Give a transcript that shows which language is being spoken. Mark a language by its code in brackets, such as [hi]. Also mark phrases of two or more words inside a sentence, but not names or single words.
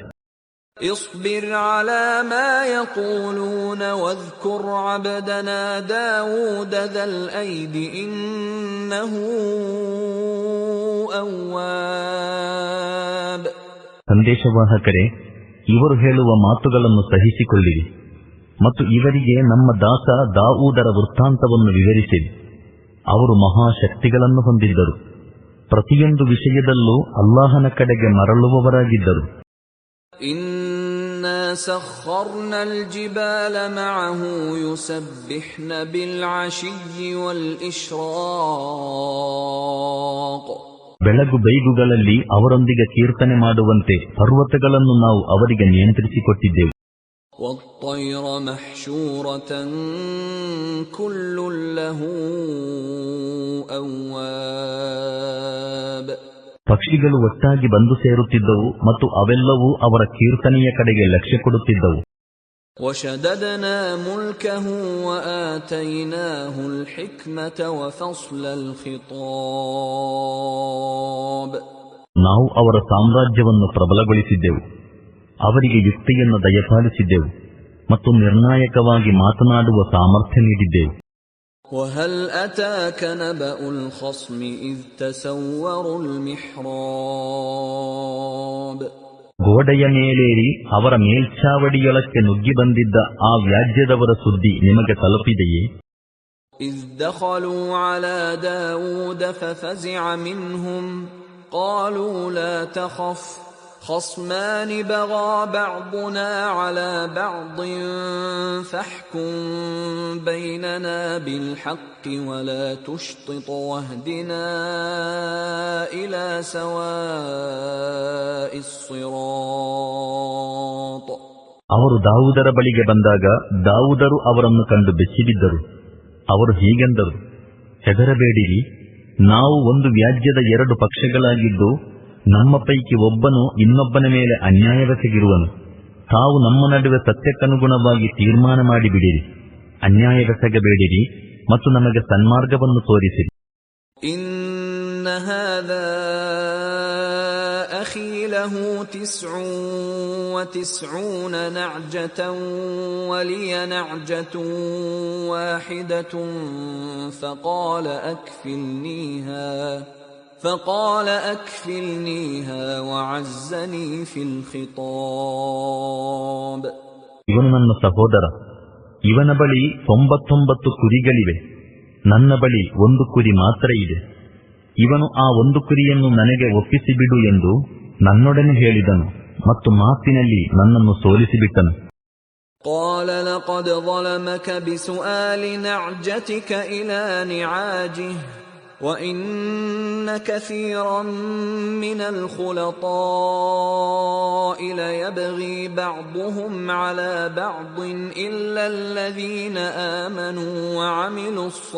[ar] اصبر على ما يقولون واذكر عبدنا داود ذا الأيد إنه أواب. [kn] ಸಂದೇಶವಾಹಕರೇ, ಇವರು ಹೇಳುವ ಮಾತುಗಳನ್ನು ಸಹಿಸಿಕೊಳ್ಳಿರಿ ಮತ್ತು ಇವರಿಗೆ ನಮ್ಮ ದಾಸ ದಾವೂದರ ವೃತ್ತಾಂತವನ್ನು ವಿವರಿಸಿರಿ. ಅವರು ಮಹಾಶಕ್ತಿಗಳನ್ನು ಹೊಂದಿದ್ದರು, ಪ್ರತಿಯೊಂದು ವಿಷಯದಲ್ಲೂ ಅಲ್ಲಾಹನ ಕಡೆಗೆ ಮರಳುವವರಾಗಿದ್ದರು. [ar] إنا سخرنا الجبال معه يسبحن بالعشي والإشراق. [kn] ಬೆಳಗು ಬೈಗುಗಳಲ್ಲಿ ಅವರೊಂದಿಗೆ ಕೀರ್ತನೆ ಮಾಡುವಂತೆ ಪರ್ವತಗಳನ್ನು ನಾವು ಅವರಿಗೆ ನಿಯಂತ್ರಿಸಿಕೊಟ್ಟಿದ್ದೆವು. [ar] والطير محشورة كل له أواب. [kn] ಪಕ್ಷಿಗಳು ಒಟ್ಟಾಗಿ ಬಂದು ಸೇರುತ್ತಿದ್ದವು ಮತ್ತು ಅವೆಲ್ಲವೂ ಅವರ ಕೀರ್ತನೆಯ ಕಡೆಗೆ ಲಕ್ಷ್ಯ ಕೊಡುತ್ತಿದ್ದವು. [ar] وشددنا ملكه وآتيناه الحكمة وفصل الخطاب. [kn] ನಾವು ಅವರ ಸಾಮ್ರಾಜ್ಯವನ್ನು ಪ್ರಬಲಗೊಳಿಸಿದ್ದೆವು, ಅವರಿಗೆ ಯುಕ್ತಿಯನ್ನು ದಯಪಾಲಿಸಿದ್ದೆವು ಮತ್ತು ನಿರ್ಣಾಯಕವಾಗಿ ಮಾತನಾಡುವ ಸಾಮರ್ಥ್ಯ ನೀಡಿದ್ದೆವು. [ar] وهل أتاك نبأ الخصم إذ تسوروا المحراب. [kn] ಗೋಡೆಯ ಮೇಲೇರಿ ಅವರ ಮೇಲ್ಛಾವಡಿಯೊಳಕ್ಕೆ ನುಗ್ಗಿ ಬಂದಿದ್ದ ಆ ವ್ಯಾಜ್ಯದವರ ಸುದ್ದಿ ನಿಮಗೆ ತಲುಪಿದೆಯೇ? [ar] إذ دخلوا على داود ففزع منهم قالوا لا تخف خصمان بغى بعضنا على بعض فاحكم بيننا بالحق ولا تشطط واهدنا إلى سواء الصراط. [kn] ಅವರು ದಾವೂದರ ಬಳಿಗೆ ಬಂದಾಗ ದಾವೂದರು ಅವರನ್ನು ಕಂಡು ಬೆಚ್ಚಿಬಿದ್ದರು. ಅವರು ಹೀಗೆಂದರು, ಹೆದರಬೇಡಿರಿ, ನಾವು ಒಂದು ವ್ಯಾಜ್ಯದ ಎರಡು ಪಕ್ಷಗಳಾಗಿದ್ದು ನಮ್ಮ ಪೈಕಿ ಒಬ್ಬನು ಇನ್ನೊಬ್ಬನ ಮೇಲೆ ಅನ್ಯಾಯವೆಸಗಿರುವನು. ತಾವು ನಮ್ಮ ನಡುವೆ ಸತ್ಯಕ್ಕನುಗುಣವಾಗಿ ತೀರ್ಮಾನ ಮಾಡಿಬಿಡಿರಿ, ಅನ್ಯಾಯವೆಸಗಬೇಡಿರಿ ಮತ್ತು ನಮಗೆ ಸನ್ಮಾರ್ಗವನ್ನು ತೋರಿಸಿರಿ. [ar] إن هذا أخي له 99 نعجة ولي نعجة واحدة فقال أكفلنيها وعزني في الخطاب. [kn] ಇವನು ನನ್ನ ಸಹೋದರ, ಇವನ ಬಳಿ 99 ಕುರಿಗಳಿವೆ, ನನ್ನ ಬಳಿ ಒಂದು ಕುರಿ ಮಾತ್ರ ಇದೆ. ಇವನು ಆ ಒಂದು ಕುರಿಯನ್ನು ನನಗೆ ಒಪ್ಪಿಸಿಬಿಡು ಎಂದು ನನ್ನೊಡನೆ ಹೇಳಿದನು ಮತ್ತು ಮಾತಿನಲ್ಲಿ ನನ್ನನ್ನು ಸೋಲಿಸಿಬಿಟ್ಟನು. [ar] قال لقد ظلمك بسؤال نعجتك إلى نعاجه وَإِنَّ كَثِيرًا مِنَ الْخُلَطَاءِ لَيَبْغِي بَعْضُهُمْ عَلَى بَعْضٍ إِلَّا الَّذِينَ آمَنُوا وَعَمِلُوا